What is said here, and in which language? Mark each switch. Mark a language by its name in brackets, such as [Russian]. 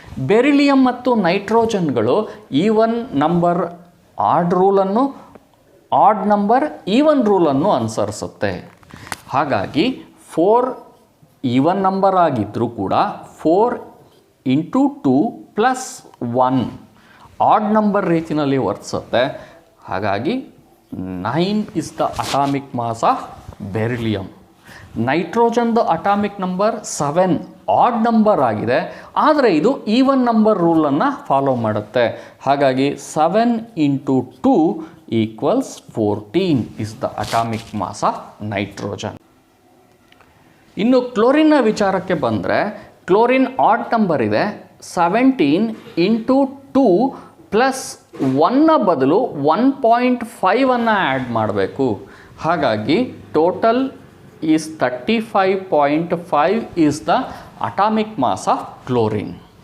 [Kannada] Beryllium ಮತ್ತು ನೈಟ್ರೋಜನ್ಗಳು even number add ರೂಲನ್ನು, odd number even ರೂಲನ್ನು ಅನುಸರಿಸುತ್ತೆ. ಹಾಗಾಗಿ 4 even number ಆಗಿದ್ದರೂ ಕೂಡ 4 × 2 + 1 ಆಡ್ ನಂಬರ್ ರೀತಿಯಲ್ಲಿ ವರ್ತಿಸುತ್ತೆ. [English] ಹಾಗಾಗಿ 9 is the atomic mass of beryllium. [Kannada] ನೈಟ್ರೋಜನ್ದು atomic number 7 odd number ಆಗಿದೆ, ಆದರೆ ಇದು ಈವನ್ ನಂಬರ್ ರೂಲನ್ನು ಫಾಲೋ ಮಾಡುತ್ತೆ. [English] ಹಾಗಾಗಿ 7 × 2 = 14 is the atomic mass of nitrogen. [Kannada] ಇನ್ನು ಕ್ಲೋರಿನ್ನ ವಿಚಾರಕ್ಕೆ ಬಂದರೆ, ಕ್ಲೋರಿನ್ ಆಡ್ ನಂಬರ್ ಇದೆ, 17 × 2 + 1ನ ಬದಲು 1.5 ಆ್ಯಡ್ ಮಾಡಬೇಕು. [English] ಹಾಗಾಗಿ total is 35.5 is the atomic mass of chlorine.